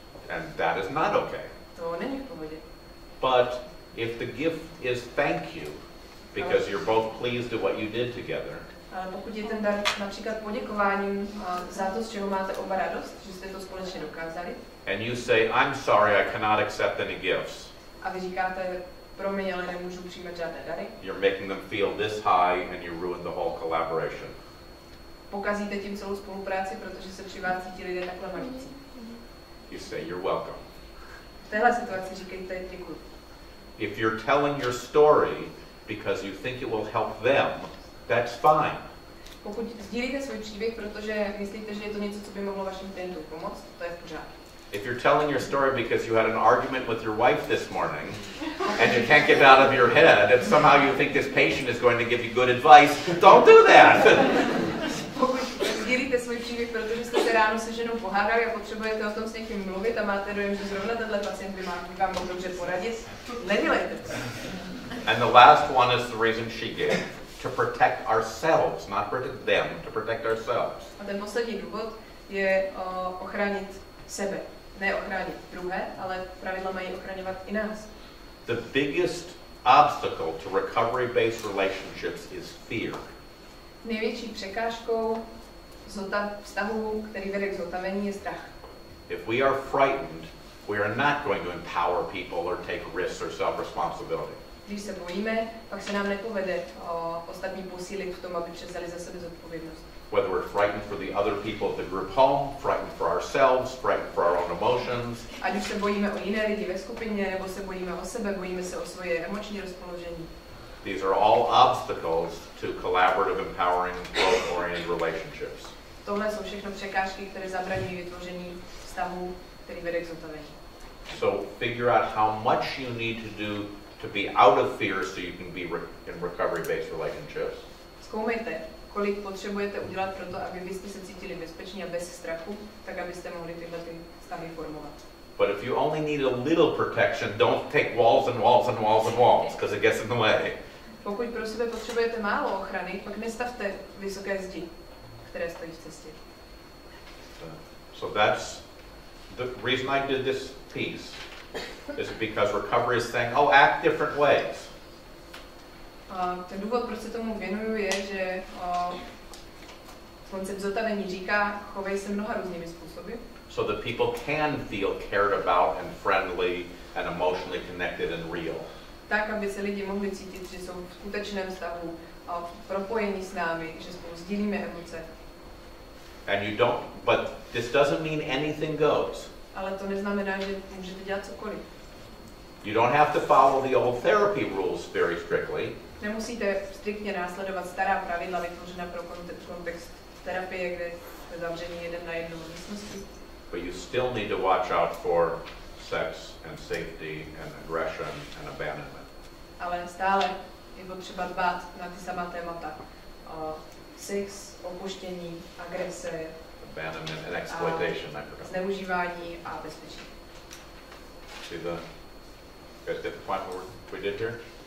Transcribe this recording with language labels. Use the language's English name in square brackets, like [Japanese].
[English] And that is not okay. [Czech] To není v pohodě. [English] But if the gift is thank you, because you're both pleased with what you did together, [Czech] Ale pokud je ten dar například poděkováním za to, z čeho máte oba radost, že jste to společně dokázali, [English] and you say, I'm sorry, I cannot accept any gifts, [Czech] a vy říkáte, promiň, ale nemůžu přijímat žádné dary, [English] you're making them feel this high and you ruin the whole collaboration. [Czech] pokazíte tím celou spolupráci, protože se při vás cítí lidé takhle malící. [English] You say, you're welcome. [Czech] V téhle situaci říkejte děkuji. [English] If you're telling your story because you think it will help them, that's fine. [Czech] Pokud sdílíte svůj příběh, protože myslíte, že je to něco, co by mohlo vašim klientům pomoct, to je v pořádku. [English] If you're telling your story because you had an argument with your wife this morning and you can't get out of your head and somehow you think this patient is going to give you good advice, don't do that. [Czech] Pokud sdílíte svůj příběh, protože jste se ráno se ženou pohádali a potřebujete o tom s někým mluvit a máte dojem, že zrovna tenhle pacient by vám mohl dobře poradit, nedělejte to. [English] And the last one is the reason she gave, to protect ourselves, not protect them, to protect ourselves. [Czech] A ten poslední důvod je ochránit sebe. Ne ochránit druhé, ale pravidla mají ochraňovat i nás. [English] The biggest obstacle to recovery-based relationships is fear. [Czech] Největší překážkou vztahu, který vede k zotavení, je strach. [English] If we are frightened, we are not going to empower people or take risks or self-responsibility. [Czech] Když se bojíme, pak se nám nepovede ostatní posílit v tom, aby převzali za sebe zodpovědnost. [English] Whether we're frightened for the other people at the group home, frightened for ourselves, frightened for our own emotions. [Czech] Ať už se bojíme o jiné lidi ve skupině, nebo se bojíme o sebe, bojíme se o svoje emoční rozpoložení. [English] These are all obstacles to collaborative, empowering, growth-oriented relationships. [Czech] Tohle jsou všechno překážky, které zabraňují vytvoření vztahu, který vede k zotavení. [English] So figure out how much you need to do to be out of fear so you can be in recovery-based relationships. [Czech] Zkoumejte, kolik potřebujete udělat pro to, aby byste se cítili bezpečně a bez strachu, tak abyste mohli tyhle vztahy formovat. [English] But if you only need a little protection, don't take walls and walls and walls and walls, because it gets in the way. [Czech] Pokud pro sebe potřebujete málo ochrany, pak nestavte vysoké zdi, které stojí v cestě. [English] So that's the reason I did this piece, is because recovery is saying, oh, act different ways. [Czech] Ten důvod, proč se tomu věnuju, je, že koncept zotavení říká, chovej se mnoha různými způsoby. [English] So that people can feel cared about and friendly and emotionally connected and real. [Czech] Tak, aby se lidi mohli cítit, že jsou v skutečném vztahu, propojení s námi, že spolu sdílíme emoce. [English] And you don't, but this doesn't mean anything goes. [Czech] Ale to neznamená, že můžete dělat cokoliv. [English] You don't have to follow the old therapy rules very strictly. [Czech] Nemusíte striktně následovat stará pravidla vytvořená pro kontext terapie, kde jste zavření jeden na jednu místnosti. [English] But you still need to watch out for sex and safety and aggression and abandonment. [Czech] Ale stále je potřeba dbát na ty samá témata. Sex, opuštění, agrese, [English] Abandonment and exploitation, I forgot. [Czech] zneužívání a bezpečí. [English] See the, you guys get the point what we did here?